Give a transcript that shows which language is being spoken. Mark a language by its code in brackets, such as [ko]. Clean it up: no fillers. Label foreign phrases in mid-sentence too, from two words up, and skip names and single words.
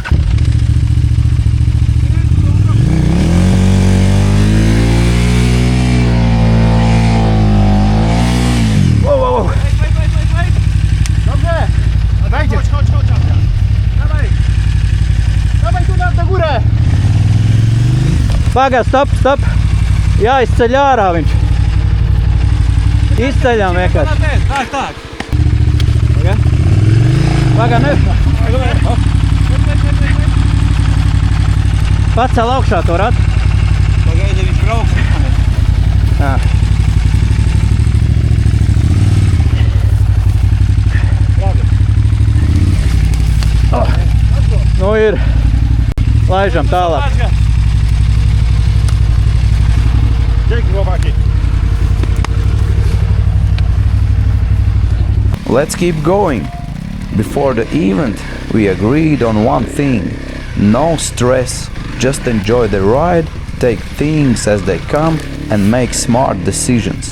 [en] Wow! [pl] Dobrze! Chodź. Dawaj tu na górę! [lv] Pagā, stop! Jāizceļ ārā viņš. Izceļām vienkārši. Tā. Pagā, ne. Pacēl augšā to ratu. Pagaidi, viņš brauks. Jā. Nu ir. Laižam tālāk. [en] Let's keep going. Before the event, we agreed on one thing: no stress, just enjoy the ride, take things as they come, and make smart decisions.